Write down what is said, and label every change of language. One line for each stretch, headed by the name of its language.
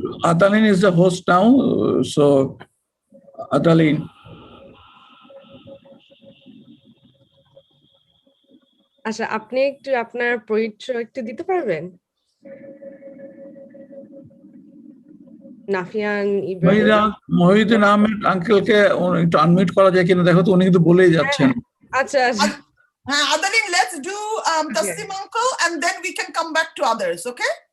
English: Adalin is the host now, so Adalin.
Bangla: আচ্ছা, আপনি একটু আপনার পরিচয় একটু দিতে পারবেন?
English: Nafia and Ibrahim.
Bangla: Mohiuddin Ahmed আঙ্কেলকে একটু আনমিউট করা যায় কিনা দেখো তো, উনি কিন্তু বলেই যাচ্ছেন। Acha.
English: Adaline, let's do Taslim uncle and then we can come back to others, okay?